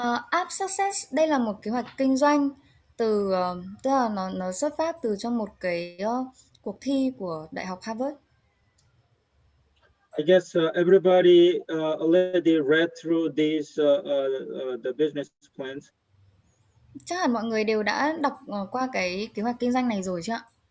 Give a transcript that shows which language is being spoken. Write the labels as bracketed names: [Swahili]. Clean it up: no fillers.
[Vietnamese] App Success đây là một kế hoạch kinh doanh từ tức là nó xuất phát từ trong một cái cuộc thi của Đại học Harvard. [English] I guess everybody already read through these the business plans. [Vietnamese] Chắc hẳn mọi người đều đã đọc qua cái kế hoạch kinh doanh này rồi chứ ạ?